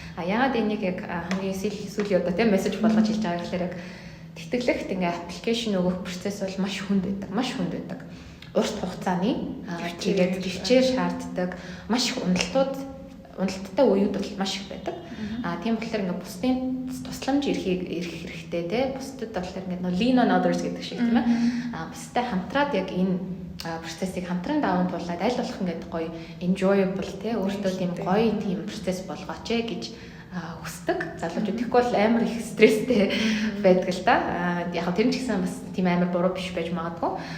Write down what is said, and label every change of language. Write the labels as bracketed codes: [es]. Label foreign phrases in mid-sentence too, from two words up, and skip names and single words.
[mn] А, яагаад энийг яг, а, хамгийн сүүл-, сүүлийн удаа, тий, мессеж болгож хэлж байгаа гэхээр яг тэтгэлэгт ингээ аппликейшн өгөх процесс бол маш хүнд байдаг, маш хүнд байдаг. Урт хугацааны, а, Төвчээр. тэгээд төвчээр шаарддаг, маш их уналтууд, уналттай үеуд бол маш их байдаг. Мгм. А, тийм болохоор ингээ бусдын тусламж ирэхийг, ирэх хэрэгтэй, те. Бусдад болохоор ингээ нөө [en] lean on others [mn] гэдэг шиг, тийм ээ. Мгм. А, бусдад хамтраад яг энэ, а, процессыг хамтран даван туулаад аль болох ингээ гоё enjoyable, те. Өөртөө тийм Хэрэгтэй. гоё тийм процесс болгооч ээ гэж, а, хүсдэг. Залуучууд Мгм. тэгэхгүй бол амар их стресстэй Мгм. байдаг л да. А, яг тэр нь ч гэсэн бас тийм амар буруу биш байж магадгүй.